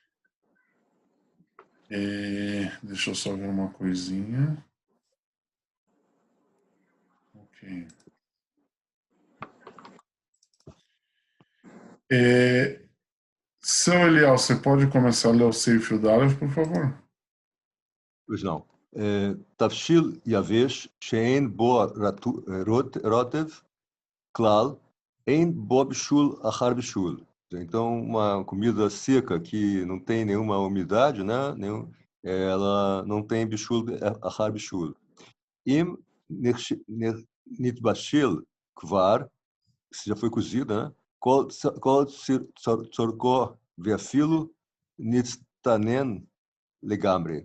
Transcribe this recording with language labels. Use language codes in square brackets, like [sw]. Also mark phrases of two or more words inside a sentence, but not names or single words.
[pt] Deixa eu só ver uma coisinha. Ok. Seu Eliel, você pode começar a ler o Seif Yudalef, por favor? Pois não. [he] תבשיל יבש שאין בו רוטב כלל אין בו בישול אחר בישול. [pt] Então, uma comida seca que não tem nenhuma umidade, né? Ela não tem [he] בישול אחר בישול. אם נתבשל כבר, [pt] que já foi cozida, né? [he] כל צרכו ואפילו נצטנן לגמרי.